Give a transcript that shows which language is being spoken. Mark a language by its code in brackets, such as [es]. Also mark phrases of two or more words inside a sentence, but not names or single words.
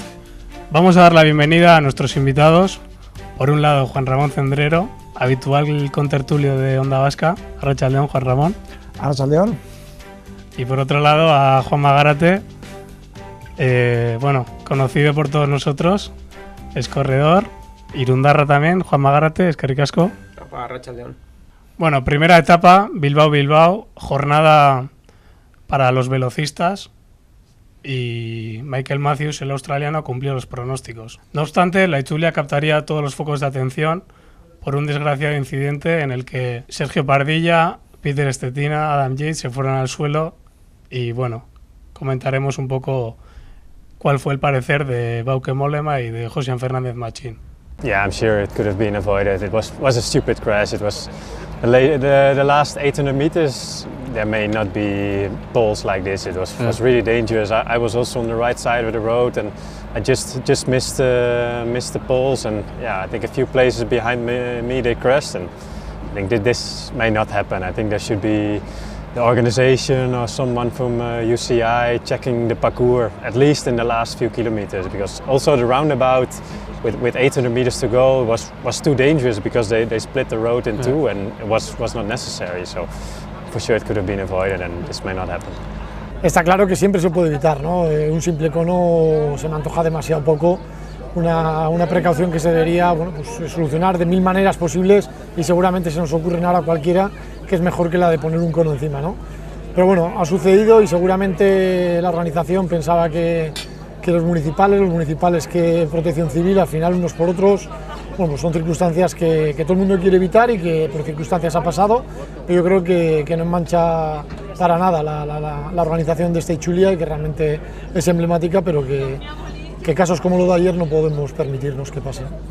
[es] Vamos a dar la bienvenida a nuestros invitados. Por un lado, Juan Ramón Cendrero, habitual contertulio de Onda Vasca. [eu] Arratsaldeon, Juan Ramón. Arratsaldeon. [es] Y por otro lado, a Juanma Gárate, conocido por todos nosotros, es corredor, irundarra también. [eu] Juanma Gárate, eskerrik asko. Arratsaldeon. [es] Bueno, primera etapa, Bilbao, jornada para los velocistas, y Michael Matthews, el australiano, cumplió los pronósticos. No obstante, la Itzulia captaría todos los focos de atención por un desgraciado incidente en el que Sergio Pardilla, Peter Stetina, Adam Yates se fueron al suelo y bueno, comentaremos un poco cuál fue el parecer de Bauke Mollema y de Josian Fernández Machín. [en] Yeah, I'm sure it could have been avoided. It was a stupid crash. It was the last 800 meters. There may not be poles like this. It was really dangerous. I was also on the right side of the road, and I just missed the poles. And yeah, I think a few places behind me they crashed. And I think that this may not happen. I think there should be the organization or someone from UCI checking the parcours at least in the last few kilometers, because also the roundabout with 800 meters to go was too dangerous because they split the road in two, and it was not necessary. So for sure it could have been avoided, and this may not happen. [es] Está claro que siempre se puede evitar, ¿no? Un simple cono se me antoja demasiado poco. Una precaución que se debería solucionar de mil maneras posibles, y seguramente se nos ocurren ahora cualquiera que es mejor que la de poner un cono encima, ¿no? Pero bueno, ha sucedido y seguramente la organización pensaba que los municipales que Protección Civil, al final unos por otros, bueno, pues son circunstancias que todo el mundo quiere evitar y que por circunstancias ha pasado, pero yo creo que no mancha para nada la organización de esta Itzulia, y que realmente es emblemática, pero que casos como lo de ayer no podemos permitirnos que pasen.